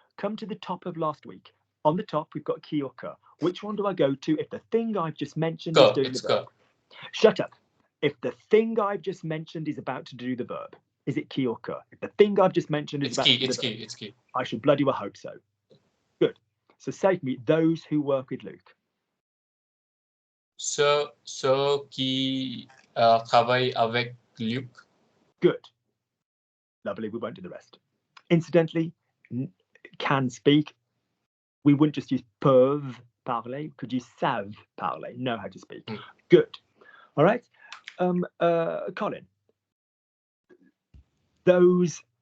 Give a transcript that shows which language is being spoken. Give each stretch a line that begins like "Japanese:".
English: Come to the top of last week. On the top, we've got qui or que. Which one do I go to if the thing I've just mentioned is doing the verb? Shut up. If the thing I've just mentioned is about to do the verb, is it qui or que? If the thing I've just mentioned is about to do the verb, It's key. I should bloody well hope so. Good. So say to me, those who work with Luke.
French: Ceux qui travaillent avec Luc.
English: Good. Lovely. We won't do the rest. Incidentally, can speak. We wouldn't just use
French: peuvent parler.
English: We could use
French: savent parler.
English: Know how to speak. Good. All right. Colin. Those